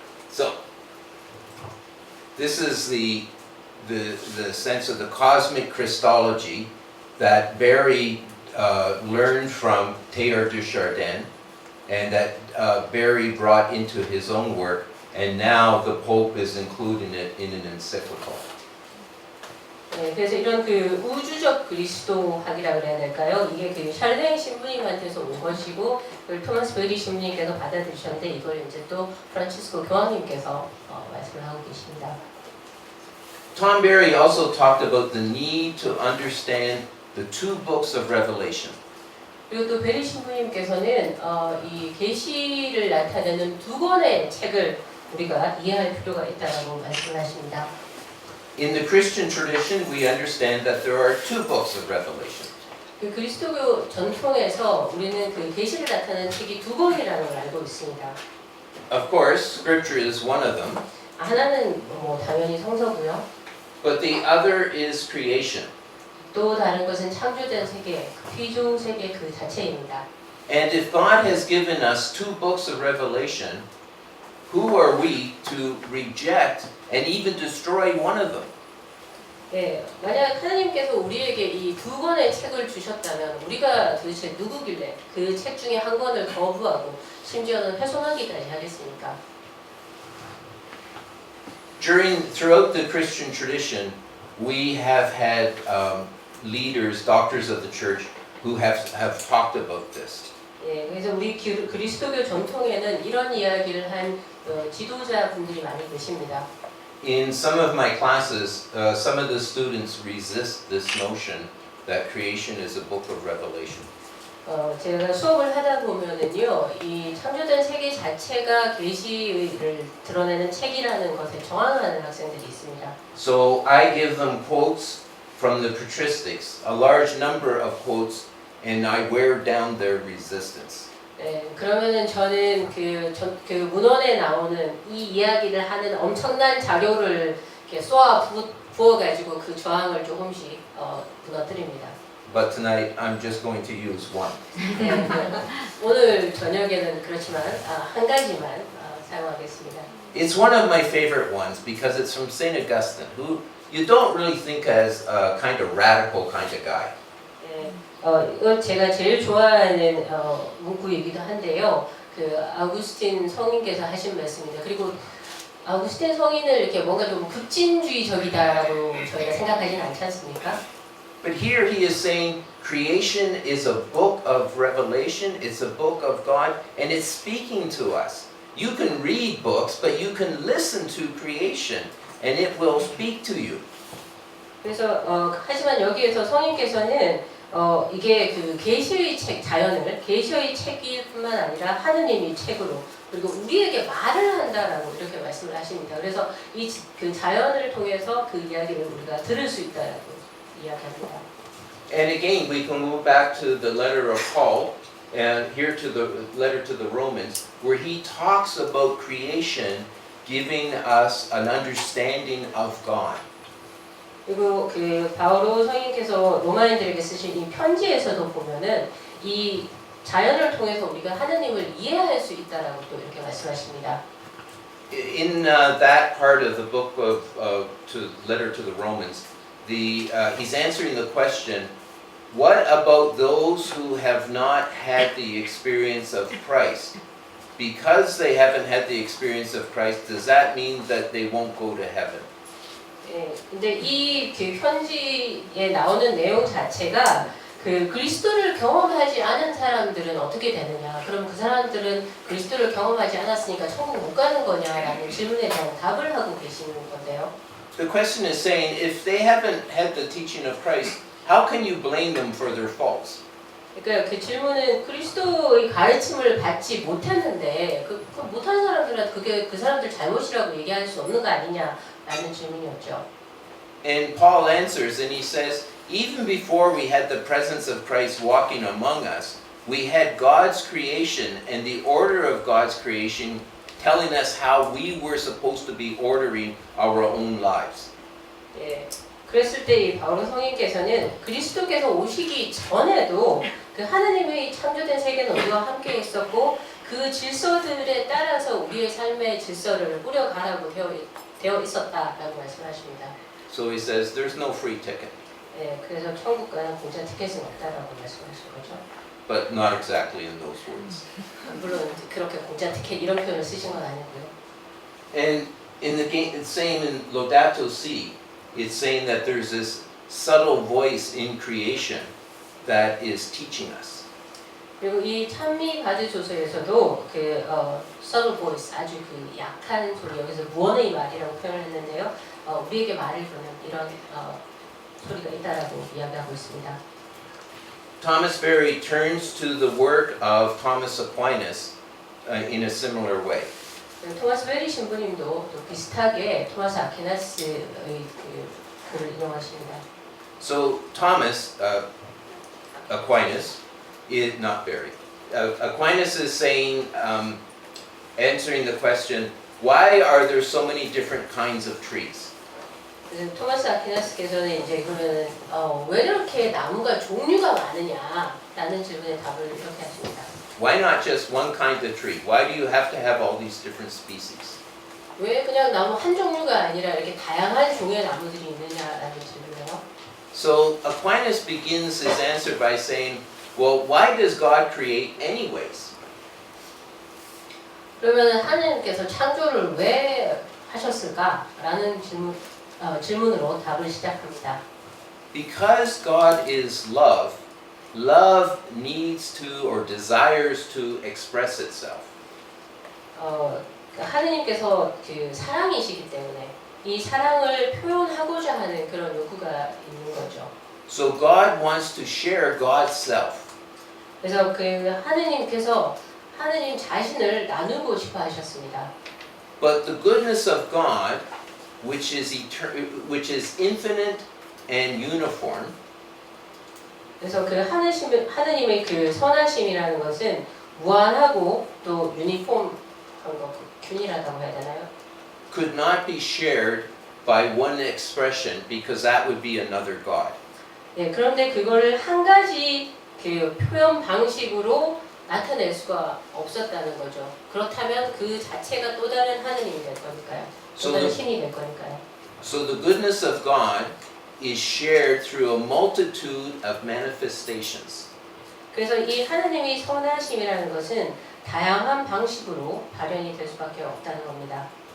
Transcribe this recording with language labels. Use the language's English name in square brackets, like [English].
[English] So, this is the sense of the cosmic Christology that Barry learned from Teilhard de Chardin, and that Barry brought into his own work, and now the Pope is including it in an encyclical. [Korean] 네, 그래서 이런 그 우주적 그리스도학이라 그래야 될까요? 이게 그 샬랭 신부님한테서 온 것이고, 그걸 토마스 베리 신부님께서 받아들이셨는데 이걸 이제 또 프란치스코 교황님께서 말씀을 하고 계십니다. [English] Tom Berry also talked about the need to understand the two books of Revelation. [Korean] 그리고 또 베리 신부님께서는 이 계시를 나타내는 두 권의 책을 우리가 이해할 필요가 있다고 말씀하십니다. [English] In the Christian tradition, we understand that there are two books of Revelation. [Korean] 그 그리스도교 전통에서 우리는 그 계시를 나타내는 책이 두 권이라는 걸 알고 있습니다. [English] Of course, Scripture is one of them, [Korean] 하나는 뭐 당연히 성서고요. [English] but the other is creation. [Korean] 또 다른 것은 창조된 세계, 피조 세계 그 자체입니다. [English] And if God has given us two books of Revelation, who are we to reject and even destroy one of them? [Korean] 네, 만약 하나님께서 우리에게 이 두 권의 책을 주셨다면 우리가 도대체 누구길래 그 책 중에 한 권을 거부하고 심지어는 훼손하기까지 하겠습니까? [English] Throughout the Christian tradition, we have had leaders, doctors of the church, who have talked about this. [Korean] 예, 그래서 우리 그리스도교 전통에는 이런 이야기를 한 지도자분들이 많이 계십니다. [English] In some of my classes, some of the students resist this notion that creation is a book of Revelation. [Korean] 제가 수업을 하다 보면은요, 이 창조된 세계 자체가 계시를 드러내는 책이라는 것에 저항하는 학생들이 있습니다. [English] So I give them quotes from the patristics, a large number of quotes, and I wear down their resistance. [Korean] 네, 그러면은 저는 그 문헌에 나오는 이 이야기를 하는 엄청난 자료를 이렇게 쏘아 부어가지고 그 저항을 조금씩 무너뜨립니다. [English] but tonight I'm just going to use one. [Korean] 네, 오늘 저녁에는 그렇지만 한 가지만 사용하겠습니다. [English] It's one of my favorite ones because it's from St. Augustine, who you don't really think as a kind of radical kind of guy. [Korean] 네, 이건 제가 제일 좋아하는 문구이기도 한데요. 그 아우구스틴 성인께서 하신 말씀입니다. 그리고 아우구스틴 성인을 이렇게 뭔가 좀 급진주의적이다라고 저희가 생각하지는 않지 않습니까? [English] But here he is saying creation is a book of revelation, it's a book of God, and it's speaking to us. You can read books, but you can listen to creation, and it will speak to you. [Korean] 그래서 하지만 여기에서 성인께서는 이게 그 계시의 책 자연을 계시의 책일 뿐만 아니라 하느님의 책으로 그리고 우리에게 말을 한다라고 이렇게 말씀을 하십니다. 그래서 이 그 자연을 통해서 그 이야기를 우리가 들을 수 있다라고 이야기합니다. [English] And again, we can move back to the letter of Paul, and here to the letter to the Romans, where he talks about creation giving us an understanding of God. [Korean] 그리고 그 바오로 성인께서 로마인들에게 쓰신 이 편지에서도 보면은 이 자연을 통해서 우리가 하느님을 이해할 수 있다라고 또 이렇게 말씀하십니다. [English] In that part of the book of letter to the Romans, he's answering the question, what about those who have not had the experience of Christ? Because they haven't had the experience of Christ, does that mean that they won't go to heaven? [Korean] 네, 근데 이 그 편지에 나오는 내용 자체가 그 그리스도를 경험하지 않은 사람들은 어떻게 되느냐? 그럼 그 사람들은 그리스도를 경험하지 않았으니까 천국 못 가는 거냐라는 질문에 대한 답을 하고 계시는 건데요. [English] The question is saying, if they haven't had the teaching of Christ, how can you blame them for their faults? [Korean] 그러니까 그 질문은 그리스도의 가르침을 받지 못했는데 그 못한 사람들은 그게 그 사람들 잘못이라고 얘기할 수 없는 거 아니냐라는 질문이었죠. [English] And Paul answers and he says, even before we had the presence of Christ walking among us, we had God's creation and the order of God's creation telling us how we were supposed to be ordering our own lives. [Korean] 예, 그랬을 때 이 바오로 성인께서는 그리스도께서 오시기 전에도 그 하느님의 창조된 세계는 우리와 함께 있었고 그 질서들에 따라서 우리의 삶의 질서를 꾸려가라고 되어 있었다라고 말씀하십니다. [English] So he says, there's no free ticket. [Korean] 예, 그래서 천국 가는 공짜 티켓은 없다라고 말씀하신 거죠. [English] But not exactly in those words. [Korean] 물론 그렇게 공짜 티켓 이런 표현을 쓰신 건 아니고요. [English] And in it's saying in Laudato Si, it's saying that there's this subtle voice in creation that is teaching us. [Korean] 그리고 이 찬미 바드조서에서도 그 [English] subtle voice [Korean] 아주 그 약한 소리 여기서 무언의 말이라고 표현을 했는데요. 우리에게 말을 거는 이런 소리가 있다라고 이야기하고 있습니다. [English] Thomas Berry turns to the work of Thomas Aquinas in a similar way. [Korean] 토마스 베리 신부님도 또 비슷하게 토마스 아퀴나스의 그 글을 인용하십니다. [English] So Thomas Aquinas is not Berry. Aquinas is saying, answering the question, why are there so many different kinds of trees? [Korean] 토마스 아퀴나스께서는 이제 그러면 왜 이렇게 나무가 종류가 많으냐라는 질문에 답을 이렇게 하십니다. [English] Why not just one kind of tree? Why do you have to have all these different species? [Korean] 왜 그냥 나무 한 종류가 아니라 이렇게 다양한 종의 나무들이 있느냐라는 질문이에요. [English] So Aquinas begins his answer by saying, well, why does God create anyways? [Korean] 그러면 하나님께서 창조를 왜 하셨을까라는 질문으로 답을 시작합니다. [English] Because God is love, love needs to or desires to express itself. [Korean] 하느님께서 그 사랑이시기 때문에 이 사랑을 표현하고자 하는 그런 욕구가 있는 거죠. [English] So God wants to share God's self. [Korean] 그래서 그 하느님께서 하느님 자신을 나누고 싶어 하셨습니다. [English] But the goodness of God, which is infinite and uniform, [Korean] 그래서 그 하느님의 그 선하심이라는 것은 무한하고 또 유니폼한 거, 균일하다고 해야 되나요? [English] could not be shared by one expression because that would be another God. [Korean] 네, 그런데 그거를 한 가지 그 표현 방식으로 나타낼 수가 없었다는 거죠. 그렇다면 그 자체가 또 다른 하느님이 될 거니까요. 또 [English] So [Korean] 다른 [English] the, [Korean] 신이 될 거니까요. [English] so the goodness of God is shared through a multitude of manifestations. [Korean] 그래서 이 하느님의 선하심이라는 것은 다양한 방식으로 발현이 될 수밖에 없다는 겁니다.